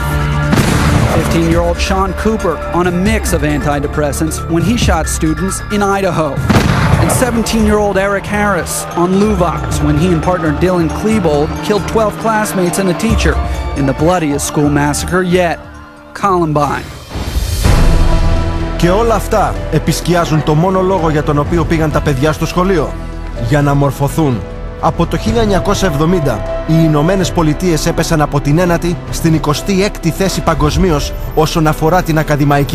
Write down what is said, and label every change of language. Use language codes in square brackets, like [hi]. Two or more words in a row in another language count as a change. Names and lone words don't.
[en] 15-year-old Sean Cooper on a mix of antidepressants when he shot students in Idaho. And 17-year-old Eric Harris on Luvox when he and partner Dylan Klebold killed 12 classmates and a teacher in the bloodiest school massacre yet, Columbine. [el] Και όλα αυτά επισκιάζουν το μόνο λόγο για τον οποίο πήγαν τα παιδιά στο σχολείο. Για να μορφωθούν. Από το 1970 οι Ηνωμένες Πολιτείες έπεσαν από την 9η στην 26η θέση παγκοσμίως όσον αφορά την ακαδημαϊκή